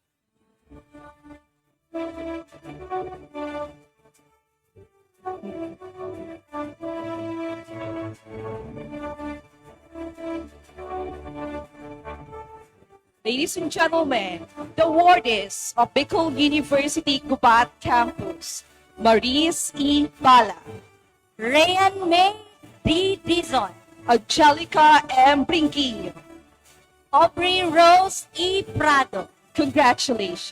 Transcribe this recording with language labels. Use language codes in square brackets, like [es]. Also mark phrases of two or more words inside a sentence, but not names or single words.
[en] Ladies and gentlemen, the awardees of Bicol University GAWAD Campus, Maurice E. Bala, Rayan May D. Dizon, Angelica M. Brinquillo, Aubrey Rose E. Prado. Congratulations.